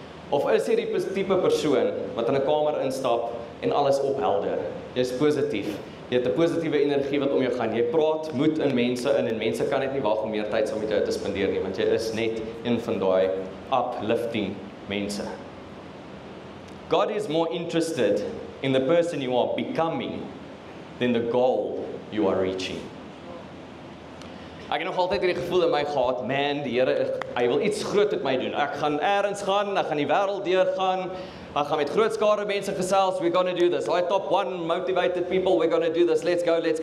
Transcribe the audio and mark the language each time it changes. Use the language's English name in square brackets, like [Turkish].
[Afrikaans] Of is jy die tipe persoon wat in 'n kamer instap en alles ophelder? Jy's positief. Jy het 'n positiewe energie wat om jou gaan. Jy praat moed in mense in en mense kan net nie wag om meer tyd saam met jou te spandeer nie, want jy is net een van daai uplifting mense. [English] God is more interested in the person you are becoming than the goal you are reaching. [Afrikaans] Ek het nog altyd hierdie gevoel in my gehad, man, die Here, hy wil iets groot met my doen. Ek gaan elders gaan, ek gaan die wêreld deurgaan. Ek gaan met groot skare mense gesels, [English] we're going to do this. Our top 1 motivated people, we're going to do this. Let's go.